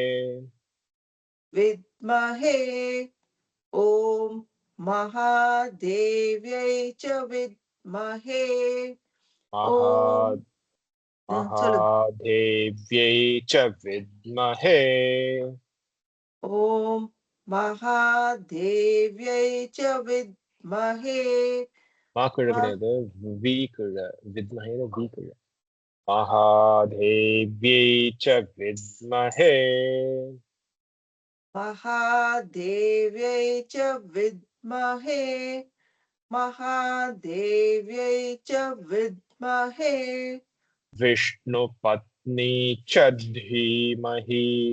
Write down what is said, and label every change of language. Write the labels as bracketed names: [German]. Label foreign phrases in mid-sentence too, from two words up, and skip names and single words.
[Sanskrit] विद्महे ॐ महादेव्यै च विद्महे महादेव्यै च विद्महे ॐ महादेव्यै च विद्महे [Tamil] மா கிழ கிடையாது வி கிழ வித்மஹே வி கிழ [Sanskrit] महादेव्यै च विद्महे महादेव्यै च विद्महे महादेव्यै च विद्महे विष्णुपत्नी च धीमहि